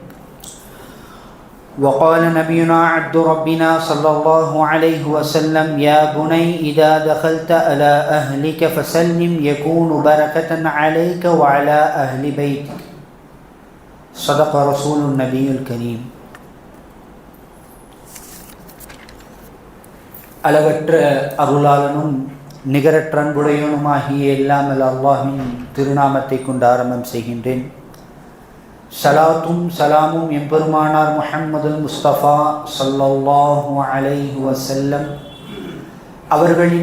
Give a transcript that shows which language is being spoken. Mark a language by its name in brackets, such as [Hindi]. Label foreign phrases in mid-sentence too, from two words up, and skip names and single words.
[Arabic] وقال نبينا عبد ربنا صلى الله عليه وسلم: يا بني إذا دخلت على أهلك فسلم يكون بركة عليك وعلى أهل بيتك. صدق رسول النبي الكريم. [Tamil] அளவற்ற அருளாளனும் நிகரற்ற அன்புடையவனுமாகிய எல்லாமல் அல்லாஹ்வின் திருநாமத்தை கொண்டு ஆரம்பம் செய்கின்றேன். சலாத்தும் சலாமும் எம்பெருமானார் முஹம்மது முஸ்தபா [Arabic] صلى الله عليه وسلم [Tamil] அவர்களின்